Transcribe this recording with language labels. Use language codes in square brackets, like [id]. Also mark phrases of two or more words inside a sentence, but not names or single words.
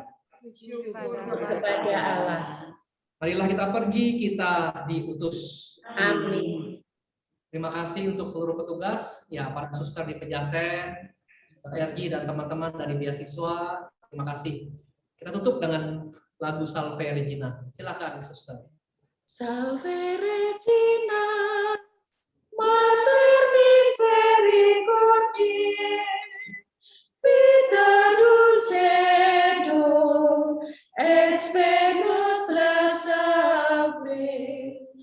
[id] Kepada Allah. Marilah kita pergi, kita diutus. Amin. Terima kasih untuk seluruh petugas, ya para suster di Pejaten, RG dan teman-teman dari beasiswa. Terima kasih. Kita tutup dengan lagu Salve Regina. Silakan, suster. [la] Salve Regina, Mater misericordiae, vita dulcedo, et spes nostra salve,